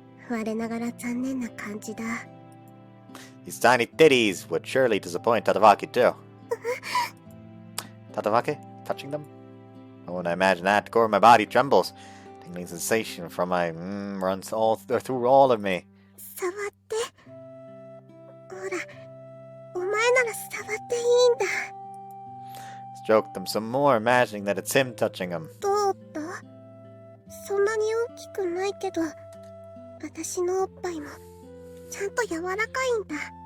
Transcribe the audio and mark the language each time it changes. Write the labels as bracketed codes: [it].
[ja] 我ながら残念な感じだ。 [en] These tiny titties would surely disappoint Tatavaki too. Tatavaki? Touching them? Oh, when I imagine that, the core of my body trembles. Tingling sensation from my runs through all of me. [ja] 触って。ほら、お前なら触っていいんだ。 [en] Stroke them some more, imagining that it's him touching them. [ja] どうだ？そんなに大きくないけど、私のおっぱいもちゃんと柔らかいんだ。